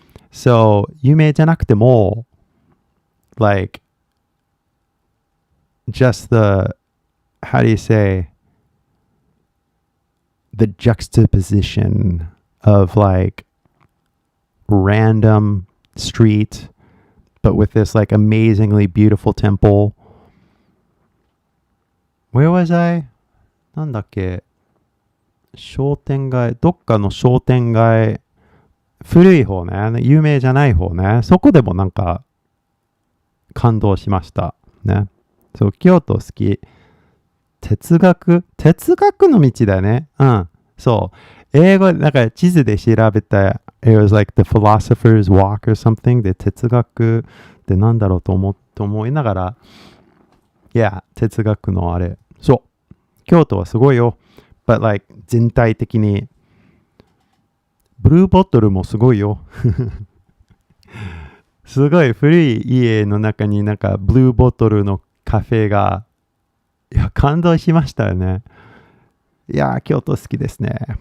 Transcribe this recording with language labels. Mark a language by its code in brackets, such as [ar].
[en] So [ja] 有名じゃなくても [en] like just the, how do you say, the juxtaposition of like random street, but with this like amazingly beautiful temple. Where was I? [ja] なんだっけ、商店街、どっかの商店街、古い方ね、有名じゃない方ね、そこでもなんか感動しましたね。そう、京都好き。哲学の道だよね。うん。そう。英語、なんか地図で調べた、 [en] it was like the philosopher's walk or something [ja] で哲学ってなんだろうと思いながら、いや、哲学のあれ。そう。京都はすごいよ。 [en] but like [ja] 全体的に。ブルーボトルもすごいよ。すごい古い家の中になんかブルーボトルのカフェが、いや、感動しましたよね。いや、京都好きですね。